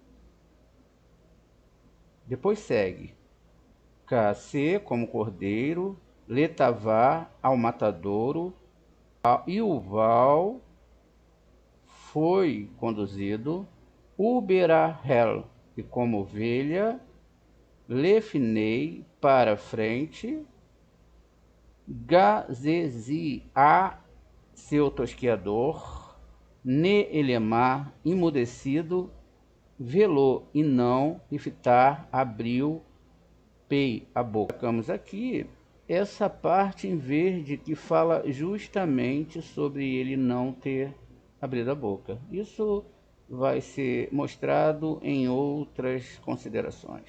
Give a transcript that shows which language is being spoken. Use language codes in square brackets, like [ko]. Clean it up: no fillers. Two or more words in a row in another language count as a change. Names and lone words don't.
[pt] Depois segue: Cacê como cordeiro, letavá ao matadouro, e o val foi conduzido, uberahel, e como ovelha, lefnei para frente, gazezi a seu tosqueador, neelemar imudecido, velou e não, iftar abriu, pei a boca. Colocamos aqui essa parte em verde que fala justamente sobre ele não ter abrido a boca. Isso vai ser mostrado em outras considerações.